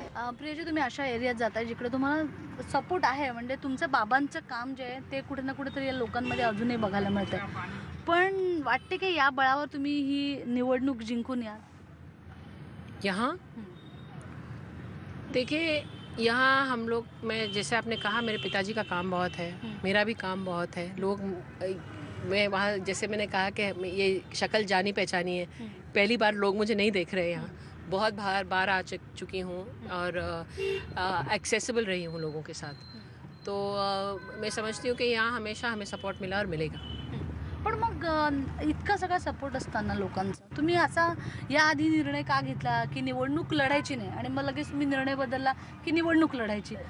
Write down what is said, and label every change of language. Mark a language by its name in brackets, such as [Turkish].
[Marathi] प्रियाजी, तुम्ही अशा एरियात जाताय जिकडे तुम्हाला सपोर्ट आहे, म्हणजे तुमच्या बाबांचं काम जे आहे ते कुठे ना कुठेतरी या लोकांमध्ये अजूनही बघायला मिळतंय, पण वाटते की या बळावर तुम्ही ही निवडणूक जिंकून याल? [Hindi] यहाँ देखिए, यहाँ हम लोग, मैं जैसे आपने कहा, मेरे पिताजी का काम बहुत है, मेरा भी काम बहुत है। लोग, मैं वहाँ जैसे मैंने कहा कि ये शक्ल जानी पहचानी है, पहली बार लोग मुझे नहीं देख रहे हैं। यहाँ बहुत बार आ चुकी हूँ और एक्सेसिबल रही हूँ लोगों के साथ, तो मैं समझती हूँ कि यहाँ हमेशा हमें सपोर्ट मिला और मिलेगा। [Marathi] पण मग इतका सगळा सपोर्ट असताना लोकांचा तुम्ही असा याआधी निर्णय का घेतला की निवडणूक लढायची नाही आणि मग लगेच तुम्ही निर्णय बदलला की निवडणूक लढायची?